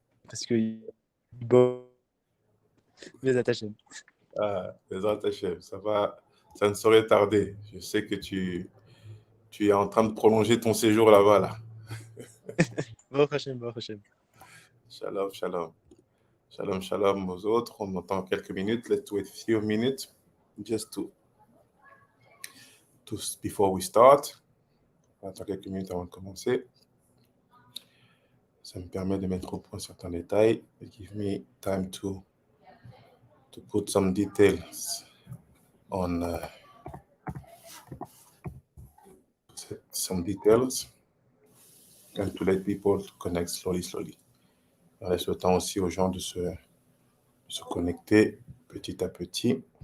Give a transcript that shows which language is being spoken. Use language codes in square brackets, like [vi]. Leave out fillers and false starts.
[fr] Parce que bon, les attachés. Ah, les attachés, ça ne saurait tarder. Je sais que tu es en train de prolonger ton séjour là-bas, là. [he] Baruch Hashem, Baruch Hashem. Shalom, shalom. Shalom, shalom [fr] aux autres. On entend quelques minutes. [en] Let's wait a few minutes just to before we start. [fr] On attend quelques minutes avant de commencer. Ça me permet de mettre au point certains détails. [en] It gives me time to put some details on some details and to let people connect slowly. [fr] On laisse le temps aussi aux gens de se connecter petit à petit.